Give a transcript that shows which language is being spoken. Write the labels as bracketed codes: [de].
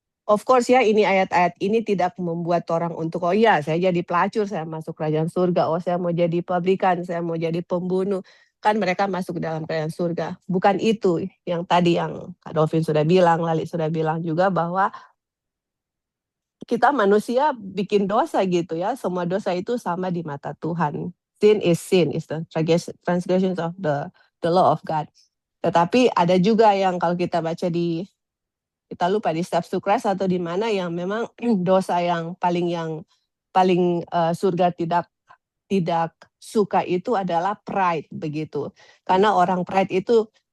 [en] Of course [id] ya, ini ayat-ayat ini tidak membuat orang untuk, oh iya saya jadi pelacur, saya masuk kerajaan surga. Oh saya mau jadi publikan, saya mau jadi pembunuh. Kan mereka masuk ke dalam kerajaan surga. Bukan itu yang tadi yang Kak Dolphin sudah bilang, Lali sudah bilang juga bahwa kita manusia bikin dosa gitu ya. Semua dosa itu sama di mata Tuhan. [en] Sin is the transgressions of the law of God. [id] Tetapi ada juga yang kalau kita baca kita lupa di Steps to Christ atau di mana yang memang dosa yang paling surga tidak suka itu adalah pride begitu. Karena orang pride itu